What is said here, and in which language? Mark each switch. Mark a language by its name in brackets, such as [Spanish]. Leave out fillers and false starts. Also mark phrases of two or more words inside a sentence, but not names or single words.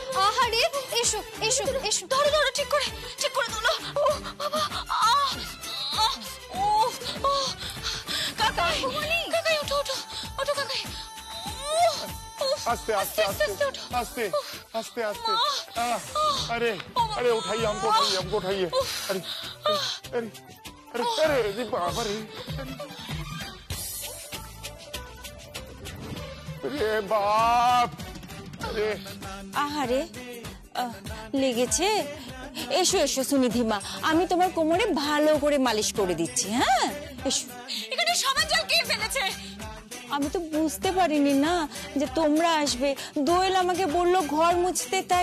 [Bangla] আহারে এসো এসো এসো। ধরো ধরো, ঠিক করে তোলো। ও বাবা, ও কাকাই, কাকাই ওঠো ওঠো ওঠো কাকাই। আস্তে আস্তে আস্তে আস্তে আস্তে আস্তে। [Hindi] अरे अरे उठाइए, हमको उठाइए। अरे अरे अरे अरे बाबा रे, अरे बाप, अरे [Bangla] আহারে, লেগেছে? এসো এসো সুনিধি মা, আমি তোমার কোমরে ভালো করে মালিশ করে দিচ্ছি। হ্যাঁ এসো। এখানে সাবান জল কে ফেলেছে? আমি তো বুঝতে পারিনি না যে তোমরা আসবে। দোয়েল আমাকে বললো ঘর মুছতে, তাই।